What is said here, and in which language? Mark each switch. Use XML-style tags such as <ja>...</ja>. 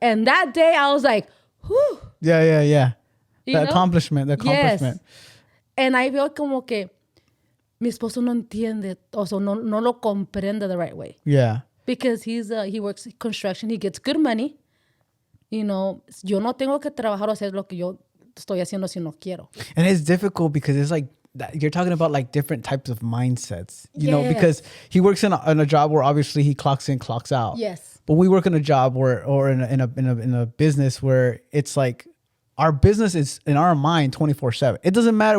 <en>And that day I was like, whew. Yeah. The accomplishment. Yes. And I feel</en> <es>como que mi esposo no entiende, o sea, no lo comprende</es> <en>the right way. Yeah. Because he works construction, he gets good money. You know,</en> <es>yo no tengo que trabajar o hacer lo que yo estoy haciendo si no quiero.</es> <en>And it's difficult because it's like, you're talking about like different types of mindsets, you know, because he works in a job where obviously he clocks in, clocks out. Yes. But we work in a job or in a business where it's like our business is in our mind 24/7. It doesn't matter.</en>